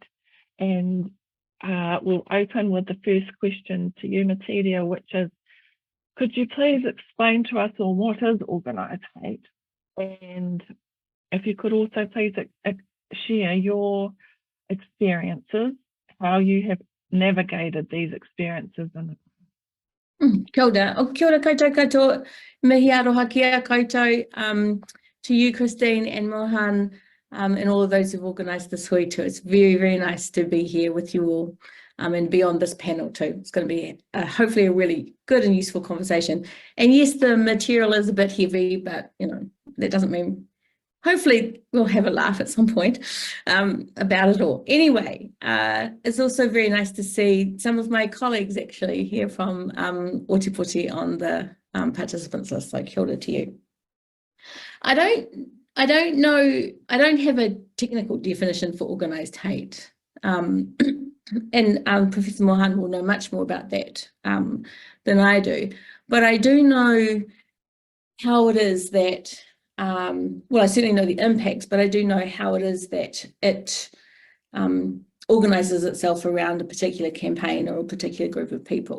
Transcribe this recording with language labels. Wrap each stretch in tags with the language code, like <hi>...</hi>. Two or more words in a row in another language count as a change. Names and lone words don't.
<en>And we'll open with the first question to you, Materia, which is, could you please explain to us all what is organised hate? And if you could also please share your experiences, how you have navigated these experiences in the</en> <mi>Kia ora. O kia ora koutou katoa, mihi aroha kia koutou,</mi> <en>to you, Christine and Mohan, and all of those who've organised this hui too. It's very, very nice to be here with you all and be on this panel too. It's going to be hopefully a really good and useful conversation. And yes, the material is a bit heavy, but you know, that doesn't mean, hopefully we'll have a laugh at some point about it all. Anyway, it's also very nice to see some of my colleagues actually here from Ōtepoti on the participants list, so</en> <mi>kia ora</mi> <en>to you. I don't know, I don't have a technical definition for organised hate. And Professor Mohan will know much more about that than I do. But I do know how it is that, well, I certainly know the impacts, but I do know how it is that it organises itself around a particular campaign or a particular group of people.</en>